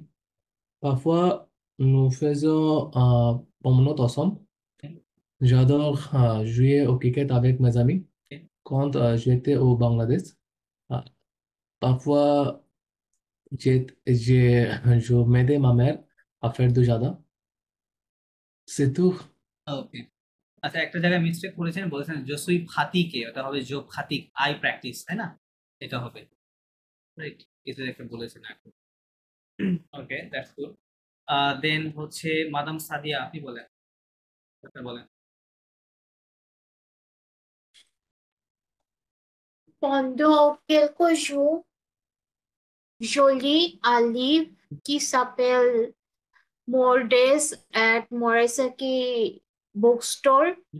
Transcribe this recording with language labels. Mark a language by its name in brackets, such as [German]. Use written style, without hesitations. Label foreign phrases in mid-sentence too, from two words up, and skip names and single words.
[French] Parfois, nous faisons promenade ensemble. Okay. J'adore jouer au cricket avec mes amis. Okay. Quand j'étais au Bangladesh, euh, parfois, je m'aidais ma mère à faire du jardin. C'est tout. Okay. [Bangla] আচ্ছা, একটা জায়গায় মিস্টেক করেছেন, বলেছেন [French] je suis fatigué, [Bangla] ওটা হবে জো ফাতিক আই প্র্যাকটিস, তাই না? এটা হবে রাইট, এটা একটা বলেছেন এখন। ওকে, [English] that's good. [Bangla] দেন হচ্ছে মাদাম সাদিয়া, আপনি বলেন, একটা বলেন। [French] Pendant quelques jours, je lis un livre qui s'appelle More Days at Morisaki Bookstore.